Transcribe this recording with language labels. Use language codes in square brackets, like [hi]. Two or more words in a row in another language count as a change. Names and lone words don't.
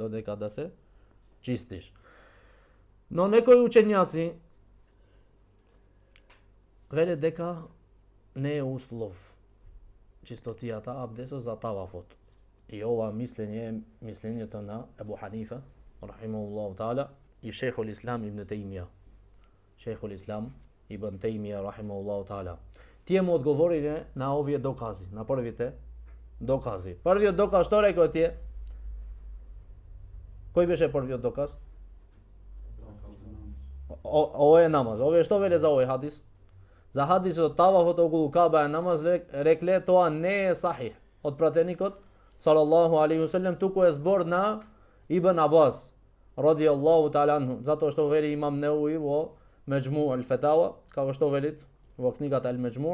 [mk] Но некои учењаци велат дека не е услов чистотијата абдесот за тавафот. И ова мислење е мислењето на Ебу Ханифа, [ar] رحمه الله تعالى, [mk] и Шейхул Ислам ибн Тајмија. [ar] رحمه الله تعالى. [mk] Тие му одговориле на овие докази, на првите докази. Првиот доказ што рекоа тие? Кој беше првиот доказ? Ова е намаз. Овие што веле за овој хадис? За хадисот тавафот околу Каба е намаз, рекле тоа не е сахих од пратеникот [ar] صلى الله عليه وسلم, [mk] туку е збор на Ибн Абас [ar] رضي الله تعالى عنه, [mk] затоа што вели имам Неуи во Меџму ал-Фетава, како што велит во книгата Ал-Меџму.